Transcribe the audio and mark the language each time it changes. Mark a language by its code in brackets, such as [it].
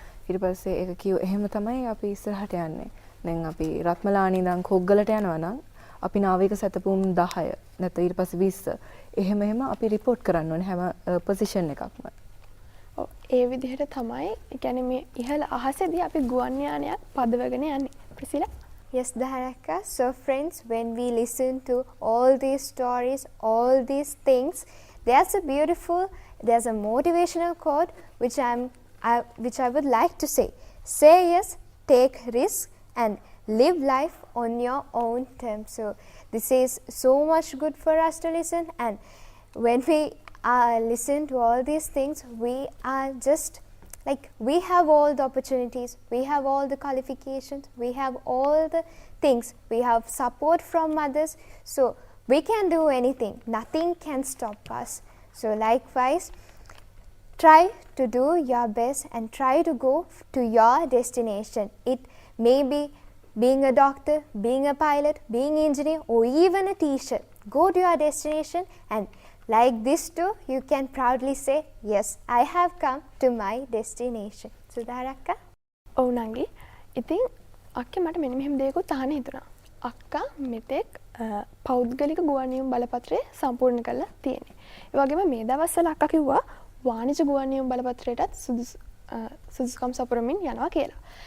[si] ඊට පස්සේ ඒක කිව්ව එහෙම තමයි අපි ඉස්සරහට යන්නේ. දැන් අපි රත්මලානේ ඉඳන් කොග්ගලට යනවා නම් අපි නාවික සැතපුම් 10 නැත්නම් ඊට පස්සේ 20 එහෙම අපි රිපෝට් කරන්න ඕනේ හැම පොසිෂන් එකක්ම. ඔව් ඒ විදිහට තමයි ඒ කියන්නේ මේ ඉහළ අහසේදී අපි ගුවන් යානයක් පදවගෙන යන්නේ. ප්‍රසිලා [en] Yes, Dharakka. So friends, when we listen to all these stories, all these things, there's a motivational quote which I would like to say. Say yes, take risk, and live life on your own terms. So this is so much good for us to listen, and when we listen to all these things, we are just like we have all the opportunities, we have all the qualifications, we have all the things, we have support from others, so we can do anything. Nothing can stop us. So likewise, try to do your best and try to go to your destination. It may be being a doctor, being a pilot, being an engineer, or even a teacher. Go to your destination, and like this too, you can proudly say, yes, I have come to my destination. Sudharakka? [si] ඔව් නංගි. ඉතින් අක්කේ මට මෙන්න මෙහෙම දෙයක්වත් අහන්න හිතුණා. අක්කා මෙතෙක් පෞද්ගලික ගුවන් නියම බලපත්‍රය සම්පූර්ණ කරලා තියෙන්නේ. ඒ වගේම මේ දවස්වල අක්කා කිව්වා වාණිජ ගුවන් නියම බලපත්‍රයටත් සුදුසුකම් සපුරමින් යනවා කියලා.